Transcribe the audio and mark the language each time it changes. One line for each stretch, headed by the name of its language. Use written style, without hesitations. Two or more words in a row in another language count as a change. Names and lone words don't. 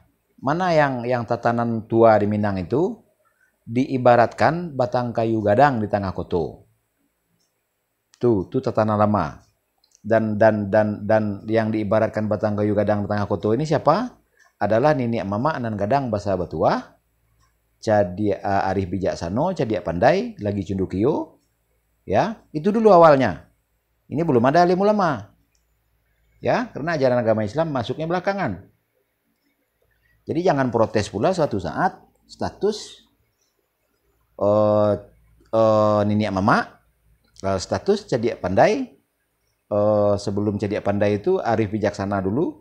Indonesian: Mana yang tatanan tua di Minang itu diibaratkan
Minangkabau: batang kayu gadang di tengah koto.
Indonesian: Tuh tatanan lama. Dan yang diibaratkan
Minangkabau: batang kayu gadang di tengah koto
Indonesian: ini siapa? Adalah Nini Mama Anan Gadang Basa Batua, Cadia Arif Bijaksano, Cadia Pandai, lagi Cundukio, ya, itu dulu awalnya. Ini belum ada alim ulama, ya, karena ajaran agama Islam masuknya belakangan. Jadi jangan protes pula suatu saat status Nini Mama, status Cadia Pandai, sebelum Cadia Pandai itu Arif Bijaksana dulu.